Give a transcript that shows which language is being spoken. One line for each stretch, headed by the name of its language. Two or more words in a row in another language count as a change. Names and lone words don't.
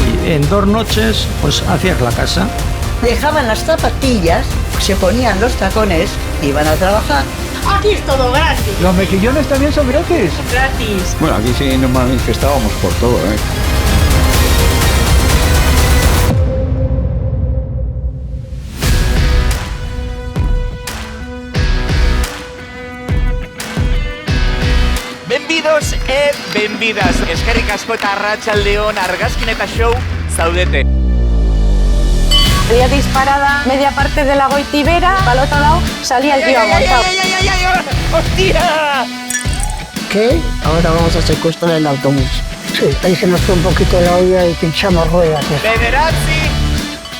Spanish: en 2 noches pues hacías la casa. Dejaban las zapatillas, se ponían los tacones y iban a trabajar. Aquí es todo gratis. ¿Los mejillones también son gratis? Gratis. Bueno, aquí sí nos manifestábamos por todo, ¿eh?
Galician: Benvidos e benvidas.
Basque: Eskerrik asko eta arratsaldeon argazkin eta show zaudete.
Spanish: Salía disparada media parte de la Goitibera, al otro lado salía el tío aguantado. ¡Hostia! ¿Qué? Ahora vamos a secuestrar el autobús. Sí, ahí se nos fue un poquito la olla y pinchamos ruedas.